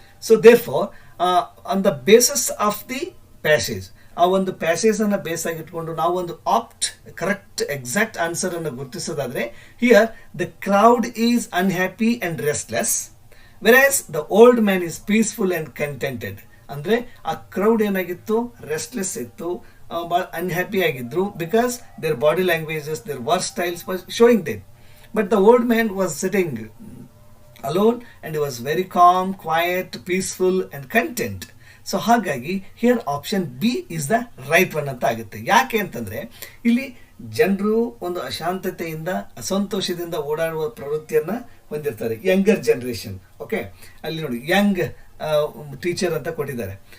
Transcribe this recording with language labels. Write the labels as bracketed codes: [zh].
[en] So therefore on the basis of the passage, ಆ ಒಂದು passage ಅನ್ನ base ಆಗಿಟ್ಕೊಂಡು ನಾವು ಒಂದು ಆಪ್ಟ್ ಕರೆಕ್ಟ್ ಎಕ್ಸಾಕ್ಟ್ ಆನ್ಸರ್ ಅನ್ನು ಗುರುತಿಸೋದಾದ್ರೆ, here the crowd is unhappy and restless, whereas the old man is peaceful and contented. ಅಂದ್ರೆ ಆ ಕ್ರೌಡ್ ಏನಾಗಿತ್ತು, ರೆಸ್ಟ್ಲೆಸ್ ಇತ್ತು, ಬಹಳ ಅನ್ಹ್ಯಾಪಿ ಆಗಿದ್ರು, because their body languages, their work styles was showing them. But the old man was sitting alone and he was very calm, quiet, peaceful and content. So ಹಾಗಾಗಿ here option B is the right one ಅಂತ ಆಗುತ್ತೆ. [kn] ಯಾಕೆ ಅಂತಂದ್ರೆ ಇಲ್ಲಿ ಜನರು ಒಂದು ಅಶಾಂತತೆಯಿಂದ ಅಸಂತೋಷದಿಂದ ಓಡಾಡುವ ಪ್ರವೃತ್ತಿಯನ್ನ ಹೊಂದಿರ್ತಾರೆ, younger generation. Okay, ಅಲ್ಲಿ ನೋಡಿ ಯಂಗ್ ಟೀಚರ್ ಅಂತ ಕೊಟ್ಟಿದ್ದಾರೆ.